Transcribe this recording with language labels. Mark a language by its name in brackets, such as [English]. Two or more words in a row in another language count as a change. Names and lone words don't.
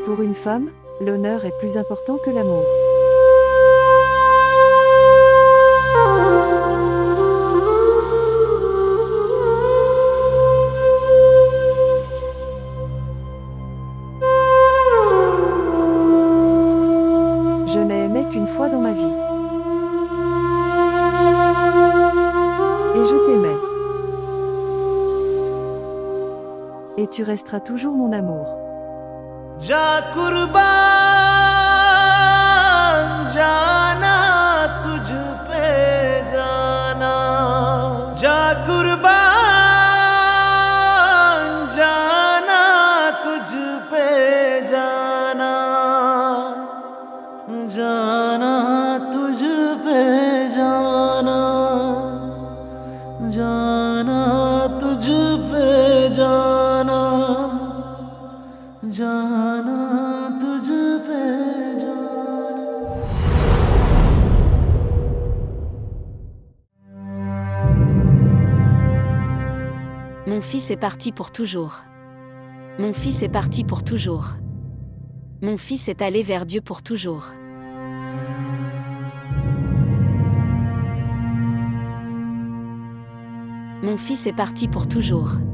[French] Pour une femme, l'honneur est plus important que l'amour. Je n'ai aimé qu'une fois dans ma vie. Et je t'aimais. Et tu resteras toujours mon amour. [Hindi] जा कुर्बान जाना तुझ पे जाना जा कुर्बान जाना तुझ पे जाना जाना तुझ पे जाना जाना तुझ पे जाना जाना तुझ पे जाना। [French] Mon fils est parti pour toujours. Mon fils est parti pour toujours. Mon fils est allé vers Dieu pour toujours. Mon fils est parti pour toujours.